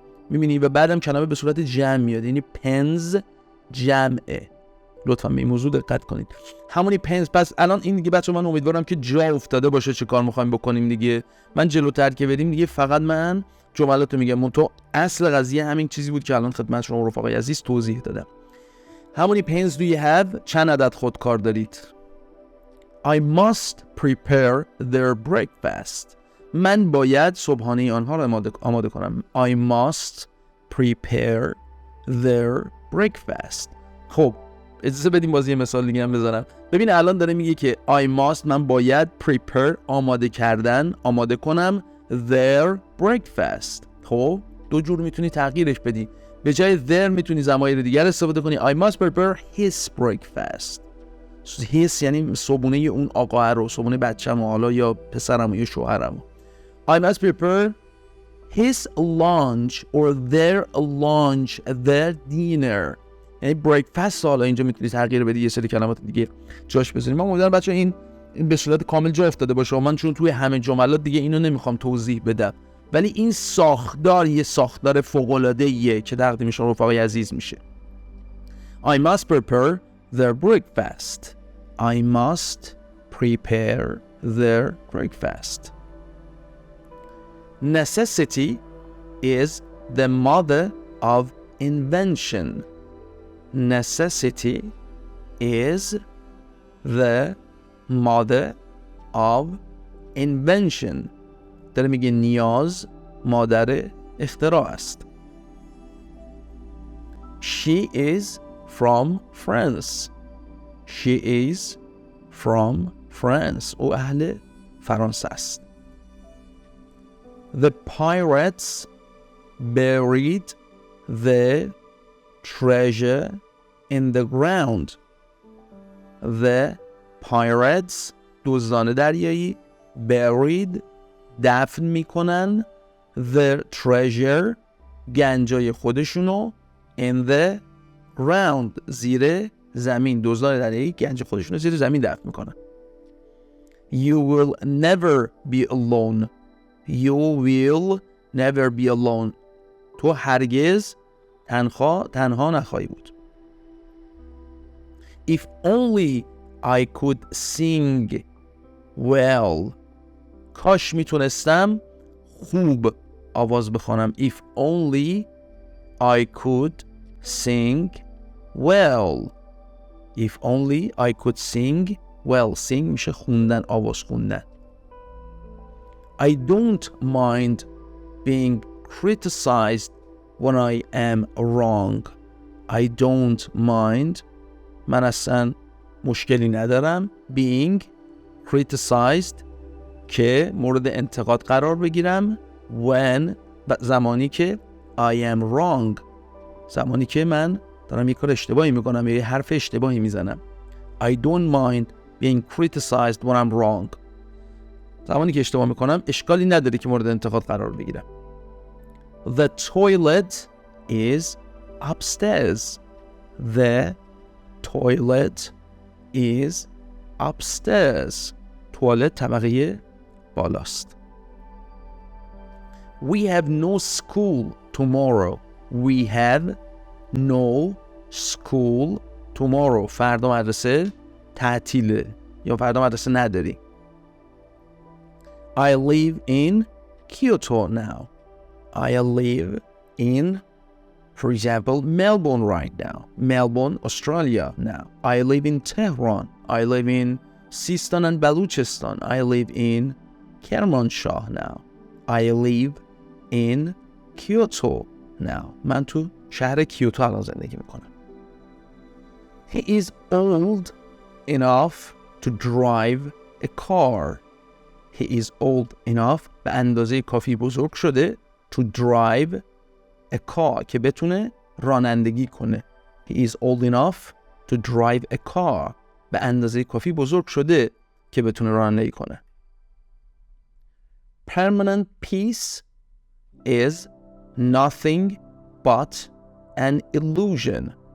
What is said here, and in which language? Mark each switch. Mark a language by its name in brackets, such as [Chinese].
[Persian] میبینی؟ و بعدم کلمه به صورت جمع میاد، یعنی pens جمعه. لطفا به این موضوع دقت کنید. [English] how many pens. [Persian] پس الان این دیگه بچه‌ها من امیدوارم که جا افتاده باشه چه کار می‌خوایم بکنیم دیگه. من جلوتر که بریم دیگه فقط من جملاتو میگم. تو اصل قضیه همین چیزی بود که الان خدمت شما رفقای عزیز توضیح دادم. [English] How many pens do you have? [Persian] چند عدد خودکار دارید؟ [English] I must prepare their breakfast. [Persian] من باید صبحانه آنها را آماده کنم. [English] I must prepare their breakfast. [Persian] خب اجازه بدیم بازی یه مثال دیگه هم بذارم. ببین الان داره میگه که [English] I must، [Persian] من باید [English] prepare، [Persian] آماده کنم [English] their breakfast. [Persian] خب دو جور میتونی تغییرش بدی. به جای their میتونی ضمایر دیگر استفاده کنی. [English] I must prepare his breakfast. [Persian] his یعنی صبحونه اون آقا رو، صبحونه بچه‌م حالا یا پسرم یا شوهرم. [English] I must prepare his lunch or their lunch, their dinner. [Persian] یعنی breakfast حالا اینجا میتونی تغییر بدی، یه سری کلمات دیگه جاش بذاریم. من امیدوارم بچه‌ها این به صورت کامل جا افتاده باشه. من چون توی همه جملات دیگه اینو نمیخوام توضیح بدم، ولی این ساختار یه ساختار فوق‌العاده‌ایه که تقدیم شما رفقای عزیز میشه. [English] I must prepare their breakfast. I must prepare their breakfast. Necessity is the mother of invention. Necessity is the mother of invention. [Persian] داره میگه نیاز مادر اختراع است. [English] She is from France. She is from France. [Persian] او اهل فرانسه است. [English] The pirates buried the treasure in the ground. The pirates، [Persian] دزدان دریایی، [English] buried، [Persian] دفن میکنن، [English] the treasure، [Persian] گنجای خودشونو، [English] in the ground، [Persian] زیر زمین. دزدان دریایی گنج خودشونو زیر زمین دفن میکنن. [English] You will never be alone. You will never be alone. [Persian] تو هرگز تنها نخواهی بود. [English] If only I could sing well. [Persian] کاش میتونستم خوب آواز بخوانم. [English] If only I could sing well. If only I could sing well. [Persian] Sing میشه خوندن، آواز خوندن. [English] I don't mind being criticized when I am wrong. I don't mind. [Persian] من اصلا مشکلی ندارم. [English] Being criticized، [Persian] که مورد انتقاد قرار بگیرم. [English] When، [Persian] زمانی که [English] I am wrong، [Persian] زمانی که من دارم یک کار اشتباهی میکنم یا یه حرف اشتباهی میزنم. [English] I don't mind being criticized when I'm wrong. [Persian] زمانی که اشتباه میکنم اشکالی نداره که مورد انتقاد قرار بگیرم. [English] The toilet is upstairs. The toilet is upstairs. [Persian] توالت طبقه بالاست. [English] We have no school tomorrow. We have no school tomorrow. [Persian] فردا مدرسه تعطیله یا فردا مدرسه نداری. [English] I live in Kyoto now. I live in, for example, Melbourne right now. Melbourne, Australia now. I live in Tehran. I live in Sistan and Baluchistan. I live in Kermanshah now. I live in Kyoto now. [Persian] من تو شهر کیوتو الان زندگی میکنم. [English] He is old enough to drive a car. He is old enough، [Persian] به اندازه کافی بزرگ شده، [English] to drive a car، [Persian] که بتونه رانندگی کنه. [English] He is old enough to drive a car، [Persian] به اندازه کافی بزرگ شده که بتونه رانندگی کنه. [English] Permanent peace is nothing but an illusion.